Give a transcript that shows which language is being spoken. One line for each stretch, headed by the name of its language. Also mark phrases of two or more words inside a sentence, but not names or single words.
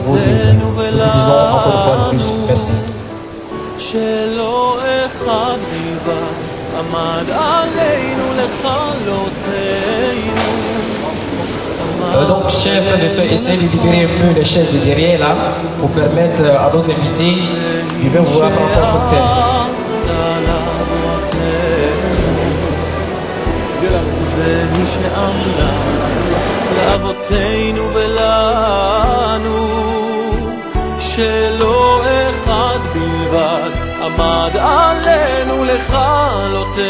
French: Nous vous disons encore une fois de plus, merci. Donc, chers frères et sœurs, essayez de libérer un peu les chaises de derrière là pour permettre à nos invités de venir vous voir prendre un cocktail.
Hebrew: לאבותינו ולנו שלא אחד בלבד עמד עלינו לכלותנו